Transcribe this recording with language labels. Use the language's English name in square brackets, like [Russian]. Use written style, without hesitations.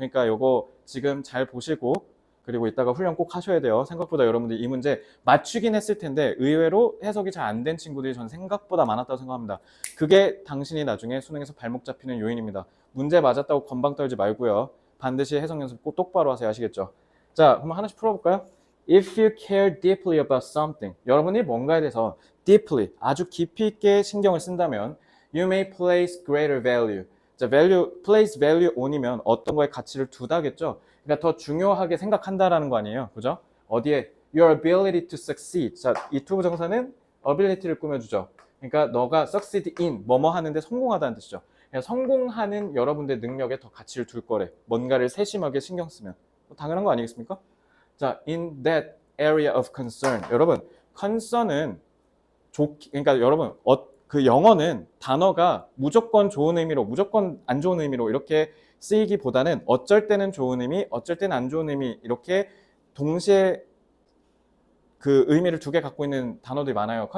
[Korean] 그러니까 요거 지금 잘 보시고 그리고 이따가 훈련 꼭 하셔야 돼요. 생각보다 여러분들이 이 문제 맞추긴 했을 텐데 의외로 해석이 잘 안 된 친구들이 전 생각보다 많았다고 생각합니다. 그게 당신이 나중에 수능에서 발목 잡히는 요인입니다. 문제 맞았다고 건방 떨지 말고요. 반드시 해석 연습 꼭 똑바로 하세요. 아시겠죠? 자, 그럼 하나씩 풀어볼까요? [English] If you care deeply about something, [Korean] 여러분이 뭔가에 대해서 [English] deeply, [Korean] 아주 깊이 있게 신경을 쓴다면 [English] you may place greater value. [Korean] 자, place value on이면 어떤 거에 가치를 두다겠죠? 그러니까 더 중요하게 생각한다라는 거 아니에요. 그죠? 어디에? [English] Your ability to succeed. [Korean] 자, 이 to 부정사는 ability를 꾸며주죠. 그러니까 너가 succeed in, 뭐뭐 하는데 성공하다는 뜻이죠. 그러니까 성공하는 여러분들의 능력에 더 가치를 둘 거래. 뭔가를 세심하게 신경 쓰면. 당연한 거 아니겠습니까? [English] 자, in that area of concern. [Korean] 여러분, concern은 그러니까 여러분, 그 영어는 단어가 무조건 좋은 의미로, 무조건 안 좋은 의미로 이렇게 쓰이기보다는 어쩔 때는 좋은 의미, 어쩔 때는 안 좋은 의미 이렇게 동시에 그 의미를 두 개 갖고 있는 단어들이 많아요.